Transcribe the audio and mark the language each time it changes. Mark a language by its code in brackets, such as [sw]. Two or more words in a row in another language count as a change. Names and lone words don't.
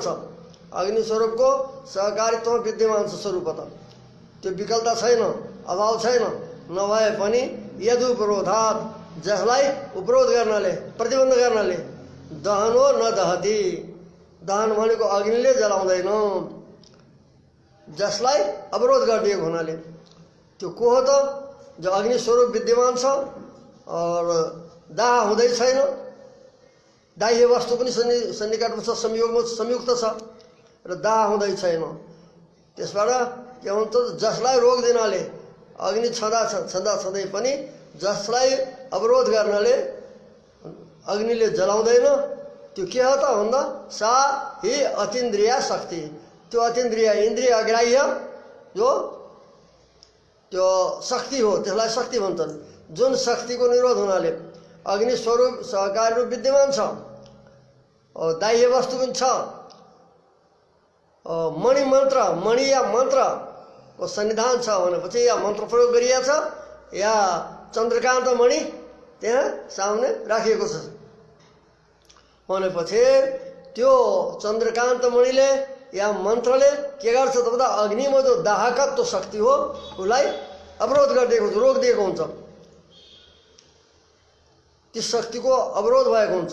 [ne] अग्नि स्वरूपको सहकारित्व विद्यमान छ स्वरूपत। त्यो विकलता छैन, अभाव छैन। नभए पनि यदुपरोधात् जसलाई उपरोध गर्नाले, प्रतिबन्ध गर्नाले [sa] दहनो न दहति। [ne] दहन भनेको अग्निले जलाउँदैन, जसलाई अवरोध गरिदिएको हुनाले। त्यो को हो त? जो अग्नि स्वरूप विद्यमान छ और दाह हुँदै छैन। दाह्य वस्तु पनि सन्निकटमा छ, संयुक्त छ र दाह हुँदै छैन। त्यसबाट के भन्छ जसलाई रोक दिनाले अग्नि छँदै पनि जसलाई अवरोध गर्नाले अग्निले जलाउँदैन त्यो के हो त भन्दा [sa] सा ही अतीन्द्रिय शक्ति। [ne] त्यो अतीन्द्रिय इन्द्रिय अग्राह्य जो त्यो शक्ति हो, त्यसलाई शक्ति भन्छन्। जुन शक्तिको निरोध हुनाले अग्नि स्वरूप सहकारी रूप विद्यमान छ, दाह्य वस्तु पनि छ। मणि मन्त्र, मणि या मन्त्रको सन्निधान छ भनेपछि या मन्त्र प्रयोग गरिएको छ या चन्द्रकान्त मणि त्यहाँ सामने राखिएको छ भनेपछि त्यो चन्द्रकान्त मणिले या मन्त्रले के गर्छ त भन्दा अग्निमा जो दाहकत्व शक्ति हो उसलाई अवरोध गरिदिएको हुन्छ, रोकिदिएको हुन्छ, ती शक्तिको अवरोध भएको हुन्छ।